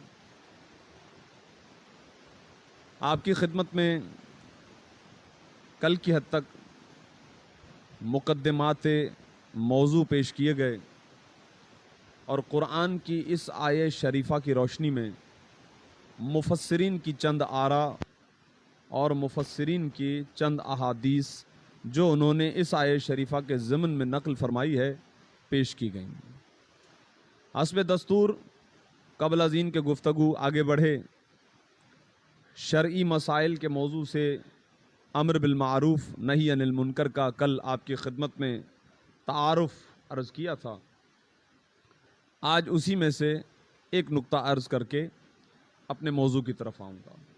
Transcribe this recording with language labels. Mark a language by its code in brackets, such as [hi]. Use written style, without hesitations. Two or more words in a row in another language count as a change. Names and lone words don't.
[ur] آپ کی خدمت میں کل کی حد تک مقدمات موضوع پیش کیے گئے اور قرآن کی اس آیہ شریفہ کی روشنی میں مفسرین کی چند آراء اور مفسرین کی چند احادیث جو انہوں نے اس آیہ شریفہ کے ضمن میں نقل فرمائی ہے پیش کی گئیں۔ حسب دستور [fa] قبل از این کہ [ur] گفتگو آگے بڑھے، شرعی مسائل کے موضوع سے امر بالمعروف نہی عن المنکر کا کل آپ کی خدمت میں تعارف عرض کیا تھا۔ آج اسی میں سے ایک نقطہ عرض کر کے اپنے موضوع کی طرف آؤں گا۔